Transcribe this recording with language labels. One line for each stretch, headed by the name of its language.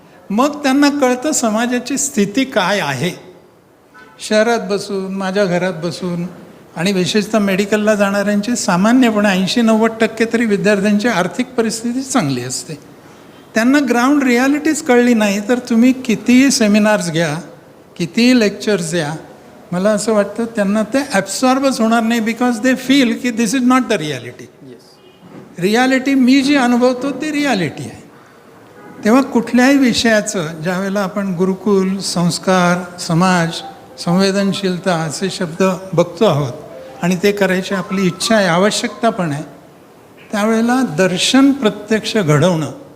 Marathi: मग त्यांना कळतं समाजाची स्थिती काय आहे. शहरात बसून, माझ्या घरात बसून आणि विशेषतः मेडिकलला जाणाऱ्यांची सामान्यपणे 80-90% तरी विद्यार्थ्यांची आर्थिक परिस्थिती चांगली असते. त्यांना ग्राउंड रियालिटीज कळली नाही तर तुम्ही कितीही सेमिनार्स घ्या, कितीही लेक्चर्स द्या, मला असं वाटतं त्यांना ते ॲब्सॉर्बच होणार नाही.
English: Because they feel की this is not the reality.
Marathi: Reality मी जी अनुभवतो ती रियालिटी आहे. तेव्हा कुठल्याही विषयाचं ज्यावेळेला आपण गुरुकुल, संस्कार, समाज, संवेदनशीलता असे शब्द बघतो आहोत आणि ते करायची आपली इच्छा आहे, आवश्यकता पण आहे, त्यावेळेला दर्शन प्रत्यक्ष घडवणं